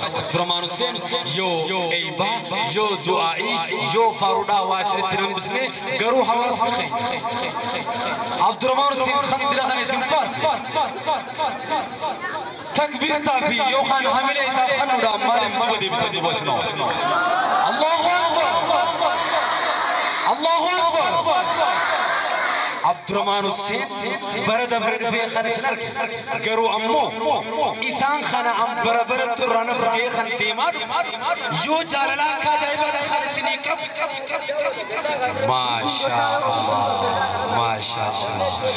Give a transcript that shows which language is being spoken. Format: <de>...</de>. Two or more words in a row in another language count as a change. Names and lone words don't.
<om>Abdurrahmaan Hussein yoo eeybaa, yoo du'aa'ii, yoo faaruudhaa waa isinitti nan bisne garuu hawaasni keenya. Abdurrahmaan Hussein kan dila kana isin faarse. Takbiirtaa fi yookaan hamilee isaaf kennuudhaan maaliif duba deebitan duba isin hawwaasni?</om> <ar>الله أكبر! الله أكبر!</ar> <om>Abdurrahmaan Hussein bara dabre dhufee kan isin arge. Garuu ammoo isaan kana an bara barattu irraa na fudhee kan deemaa dhufe. Yoo jaalala akka ajaa'ibaa ta'e kan isinii qabu.</om> <ar>ما شاء الله. ما شاء الله.</ar>